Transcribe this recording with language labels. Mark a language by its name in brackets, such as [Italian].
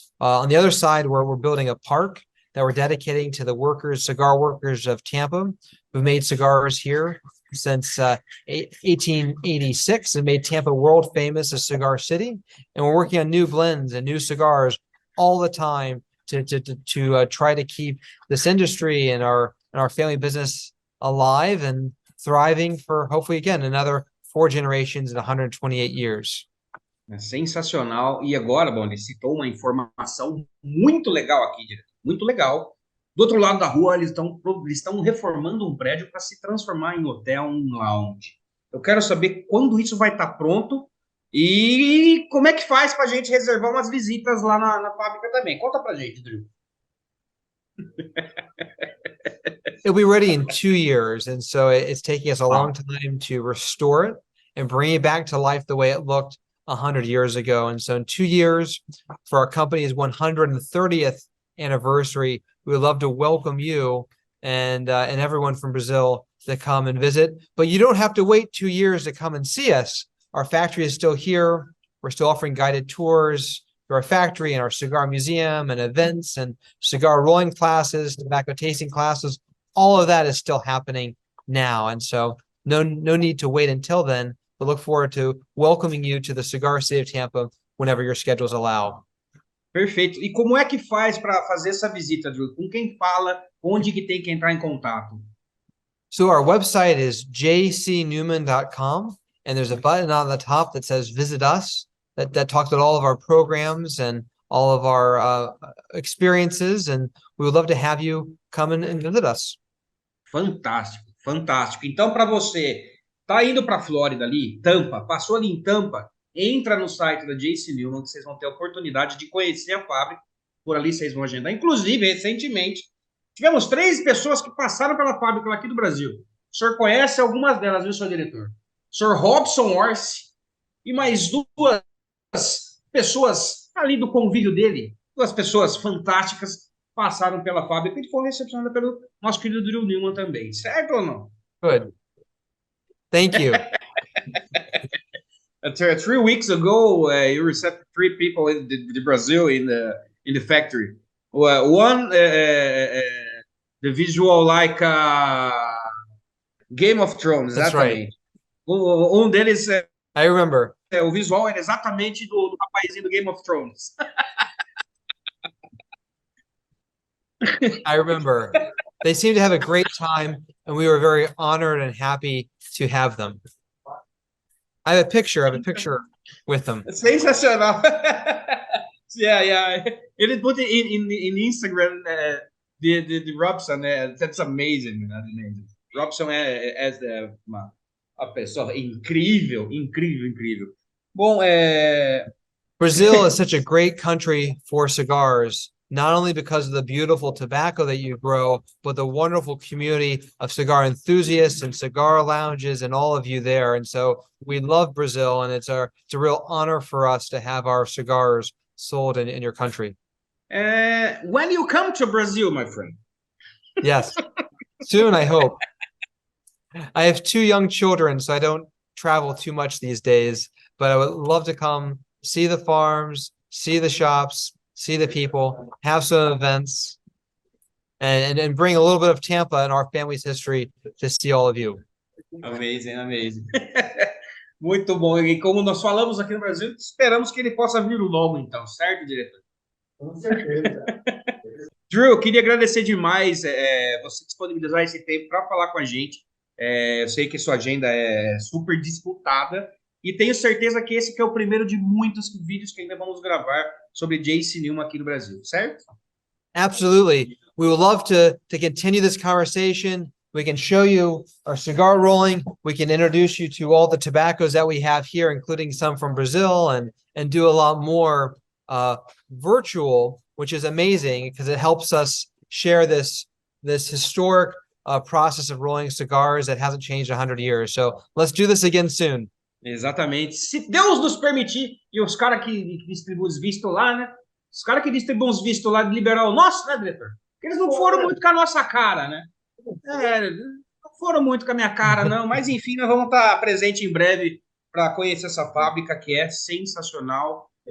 [English] On the other side, we're building a park that we're dedicating to the cigar workers of Tampa, who made cigars here since 1886 and made Tampa world famous as Cigar City. And we're working on new blends and new cigars all the time to try to keep this industry and our family business alive and thriving for, hopefully, again, another 4 generations in 128 years. [Portuguese] É sensacional. E agora, bom, ele citou uma informação muito legal aqui, diretor. Muito legal. Do outro lado da rua, eles estão reformando um prédio para se transformar em hotel, um lounge. Eu quero saber quando isso vai estar pronto e como é que faz para a gente reservar umas visitas lá na fábrica também. Conta para a gente, Drew. [English] It'll be ready in 2 years, and so it's taking us a long time to restore it and bring it back to life the way it looked 100 years ago. And so in 2 years, for our company's 130th anniversary. We would love to welcome you and everyone from Brazil to come and visit. But you don't have to wait 2 years to come and see us. Our factory is still here. We're still offering guided tours to our factory and our cigar museum and events and cigar rolling classes, tobacco tasting classes. All of that is still happening now. And so no need to wait until then, but look forward to welcoming you to the Cigar City of Tampa whenever your schedules allow. [Portuguese] Perfeito. E como é que faz para fazer essa visita, Drew? Com quem fala? Onde que tem que entrar em contato? So our website is jcnewman.com, and there's a button on the top that says Visit Us that talks about all of our programs and all of our experiences, and we would love to have you come and visit us. Fantástico, fantástico. Então, para você, tá indo para a Flórida ali, Tampa, passou ali em Tampa, entra no site da JC Newman, que vocês vão ter a oportunidade de conhecer a fábrica. Por ali vocês vão agendar. Inclusive, recentemente, tivemos 3 pessoas que passaram pela fábrica aqui do Brasil. O senhor conhece algumas delas, viu, senhor diretor? O senhor Robson Orsi e mais 2 pessoas ali do convívio dele. 2 pessoas fantásticas passaram pela fábrica e foram recepcionadas pelo nosso querido Drew Newman também. Certo ou não? [English] Good. Thank you. 3 weeks ago, you received 3 people in the Brazil in the factory. One, the visual like Game of Thrones. That's [Portuguese] exatamente. [English] Right. [Portuguese] Deles, [English] I remember. [Portuguese] O visual era exatamente do rapazinho do Game of Thrones. [English] I remember. They seemed to have a great time, and we were very honored and happy to have them. I have a picture with them. [Portuguese] Sensacional. [English] Yeah. [Portuguese] Ele [English] put it in Instagram, the Robson, that's amazing, man. Amazing. [Portuguese] Robson é uma pessoa incrível. Bom, [English] Brazil is such a great country for cigars, not only because of the beautiful tobacco that you grow, but the wonderful community of cigar enthusiasts and cigar lounges and all of you there. And so we love Brazil, and it's a real honor for us to have our cigars sold in your country. When you come to Brazil, my friend. Yes, soon, I hope. I have 2 young children, so I don't travel too much these days, but I would love to come see the farms, see the shops, see the people, have some events, and bring a little bit of Tampa and our family's history to see all of you. Amazing. [Portuguese] Muito bom. E como nós falamos aqui no Brasil, esperamos que ele possa vir logo, então, certo, diretor? Com certeza. Drew, eu queria agradecer demais você disponibilizar esse tempo para falar com a gente. Eu sei que sua agenda é super disputada e tenho certeza que esse que é o primeiro de muitos vídeos que ainda vamos gravar sobre JC Newman aqui no Brasil, certo? [English] Absolutely. We would love to continue this conversation. We can show you our cigar rolling. We can introduce you to all the tobaccos that we have here, including some from Brazil, and do a lot more virtual, which is amazing because it helps us share this historic process of rolling cigars that hasn't changed 100 years. So let's do this again soon. [Portuguese] Exatamente. Se Deus nos permitir, e os caras que distribuem os vistos lá, né? Os caras que distribuem os vistos lá de liberal nosso, né, diretor? Porque eles não foram muito com a nossa cara, né? Não foram muito com a minha cara, não. Mas, enfim, nós vamos estar presente em breve para conhecer essa fábrica que é sensacional.